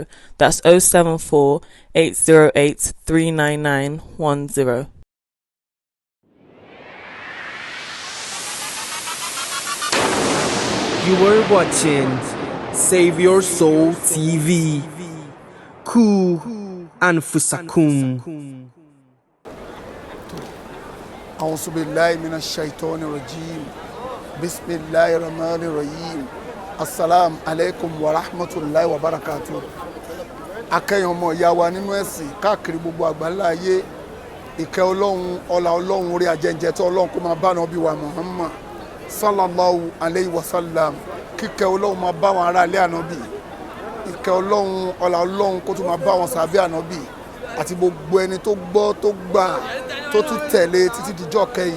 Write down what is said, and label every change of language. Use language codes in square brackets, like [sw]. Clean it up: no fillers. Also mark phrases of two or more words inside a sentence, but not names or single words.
[en] That's 074 808 39910. You were watching Save Your Soul TV. Ku and Fusakum. [ar] أعوذ بالله من الشيطان الرجيم بسم الله الرحمن الرحيم السلام عليكم ورحمة الله وبركاته. [yo] akẹ́yìn ọmọ ìyá wa nínú ẹ̀sìn káàkiri gbogbo àgbáńlá ayé, ìkẹ́ Ọlọ́run, ọlá Ọlọ́run, orí ajẹ́njẹ́ tó Ọlọ́run kó máa bá Ànábì wa Muhammad [ar] صلى الله عليه وسلم. [yo] Kíkẹ́ Ọlọ́run máa bá wọn ará ilé Ànábì, ìkẹ́ Ọlọ́run, ọlá Ọlọ́run kó tún máa bá wọn sàhábé Ànábì àti gbogbo ẹni tó gbọ́ tó gbà tó tún tẹ̀lé títí dijọ́ kẹyìn.